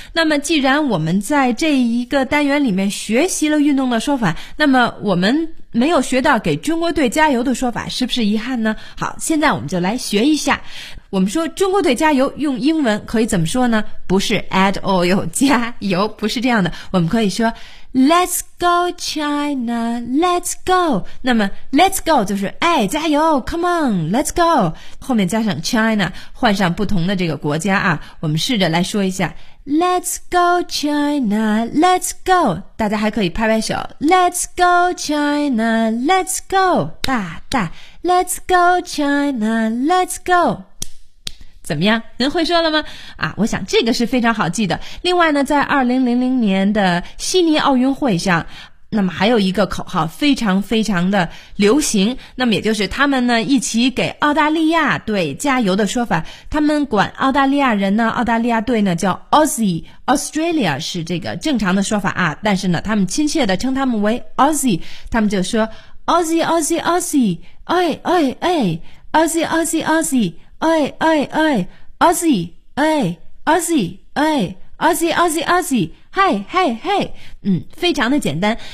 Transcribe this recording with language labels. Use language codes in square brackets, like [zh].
[zh] 那么既然我们在这一个单元里面学习了运动的说法，那么我们没有学到给中国队加油的说法，是不是遗憾呢？好，现在我们就来学一下。我们说中国队加油，用英文可以怎么说呢？不是 [en] add oil [zh] 加油，不是这样的。我们可以说 [en] Let's go China, let's go。 [zh] 那么 let's go 就是哎，加油， [en] come on, let's go， [zh] 后面加上 China， 换上不同的这个国家啊。我们试着来说一下， [en] Let's go China, let's go。 [zh] 大家还可以拍拍手， [en] Let's go China, let's go， [zh] 大大 Let's go China, let's go。怎么样，您会说了吗？啊，我想这个是非常好记的。另外呢，在2000年的悉尼奥运会上，那么还有一个口号非常非常的流行，那么也就是他们呢一起给澳大利亚队加油的说法。他们管澳大利亚人呢，澳大利亚队呢叫 Aussie， Australia 是这个正常的说法啊，但是呢他们亲切的称他们为 Aussie， 他们就说 Aussie Aussie Aussie， 哎哎哎 Aussie Aussie Aussie，哎哎哎 ，Aussie， 哎 ，Aussie， 哎 ，Aussie，Aussie，Aussie， 嗨嗨嗨，嗯，非常的简单。